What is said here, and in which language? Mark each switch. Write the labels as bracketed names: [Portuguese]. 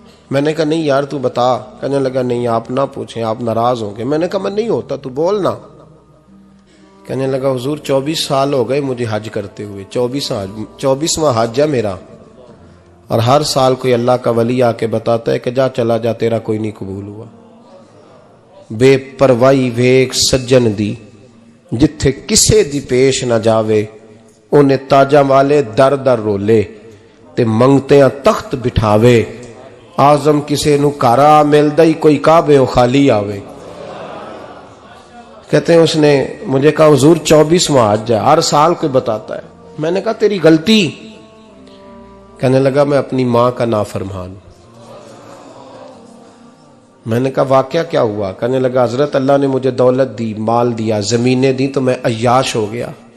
[Urdu] میں نے کہا نہیں یار تو بتا. کہنے لگا نہیں آپ نہ پوچھیں، آپ ناراض ہوں گے. میں نے کہا میں نہیں ہوتا، تو بولنا. کہنے لگا حضور 24 سال ہو گئے مجھے حج کرتے ہوئے، 24واں حج ہے میرا، اور ہر سال کوئی اللہ کا ولی آ کے بتاتا ہے کہ جا چلا جا تیرا کوئی نہیں قبول ہوا. [Punjabi] بے پروائی ویک سجن دی جتھے کسے دی پیش نہ جاوے، انہیں تاجاں والے در در رولے تے منگتیاں تخت بٹھاوے. آزم کسے نو کارا ملدا ہی کوئی کعبے او خالی آوے. [Urdu] کہتے ہیں اس نے مجھے کہا حضور 24واں حج ہے، ہر سال کوئی بتاتا ہے. میں نے کہا تیری غلطی. کہنے لگا میں اپنی ماں کا نافرمان. میں نے کہا واقعہ کیا ہوا؟ کہنے لگا حضرت اللہ نے مجھے دولت دی، مال دیا، زمینیں دی تو میں عیاش ہو گیا.